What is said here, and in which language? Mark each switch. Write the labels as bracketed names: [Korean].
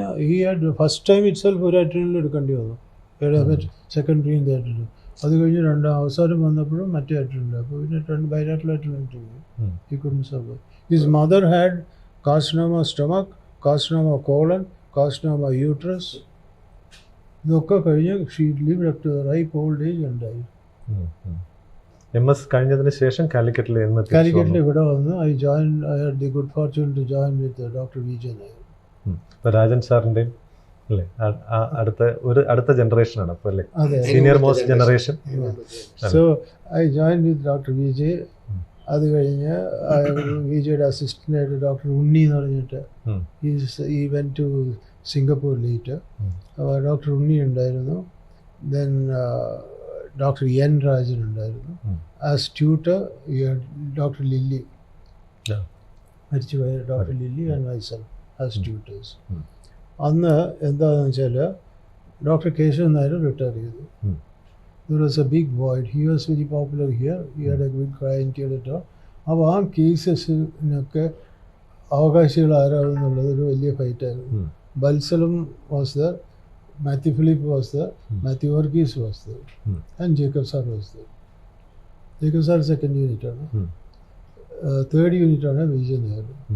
[English] He had first time itself [Malayalam] ഒരു adrenal എടുക്കേണ്ടി വന്നു, സെക്കൻഡറി അഡ്രിനൽ. അത് കഴിഞ്ഞ് അവസാനം വന്നപ്പോഴും മറ്റേ അഡ്രിനൽ. അപ്പോൾ പിന്നെ 2 bilateral അഡ്രിനൽ ചെയ്തു. [English] He couldn't survive. His mother had carcinoma stomach, carcinoma colon, carcinoma uterus. [Malayalam] ഇതൊക്കെ കഴിഞ്ഞ് [English] she lived up to a ripe old age and died. [Malayalam] MS കഴിഞ്ഞതിന് ശേഷം കാലിക്കറ്റിൽ ഇവിടെ വന്ന് [English] I had the good fortune to join with Dr. Vijay Nair. [Malayalam] Rajan സാറിൻ്റെയും അല്ലേ അടുത്ത ജനറേഷനാണ് അപ്പോൾ അല്ലേ, senior most generation. [English] So I join with doctor Vijay. [Malayalam] അത് കഴിഞ്ഞ് വിജയുടെ അസിസ്റ്റൻ്റായിട്ട് ഡോക്ടർ ഉണ്ണി എന്ന് പറഞ്ഞിട്ട് [English] ഈ went to Singapore late. [Malayalam] അപ്പോൾ ഡോക്ടർ ഉണ്ണി ഉണ്ടായിരുന്നു. ദെൻ ഡോക്ടർ എൻ രാജൻ ഉണ്ടായിരുന്നു. [English] as tutor doctor Lilly, [Malayalam] മരിച്ചുപോയ [English] Doctor Lilly and myself as tutors. [Malayalam] അന്ന് എന്താണെന്ന് വെച്ചാൽ ഡോക്ടർ കേശവൻ നായർ റിട്ടയർ ചെയ്തു. [English] There was a big void. He was very popular here. He had a good clientele at all. [Malayalam] അപ്പോൾ ആ കേസസിനൊക്കെ അവകാശികൾ ആരാകുന്നുള്ളത് ഒരു വലിയ ഫൈറ്റായിരുന്നു. [English] Balsalam was there, Mathew Philip was there, Mathew Varghese was there, and Jacob sir was there. [Malayalam] Jacob sir second യൂണിറ്റാണ്. Third യൂണിറ്റാണ് വിജയ് നായർ.